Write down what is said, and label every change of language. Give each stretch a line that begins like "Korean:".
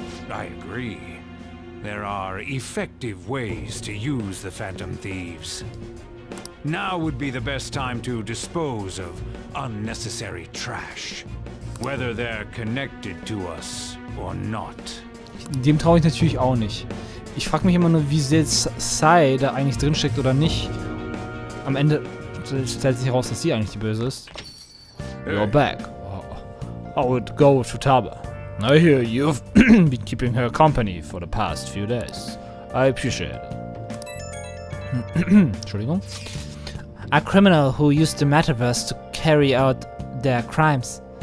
English: I agree. There are effective ways to use the Phantom Thieves. Now would be the best time to dispose of unnecessary trash, whether they're connected to us or not.
German: Dem traue ich natürlich auch nicht. Ich frage mich immer nur, wie sehr Sai da eigentlich drinsteckt oder nicht. Am Ende stellt sich heraus, dass sie eigentlich die Böse ist.
English: You're back. How would it go with Futaba? I hear you've been keeping her company for the past few days. I appreciate it.
German: Entschuldigung.
English: A criminal who used the metaverse to carry out their crimes.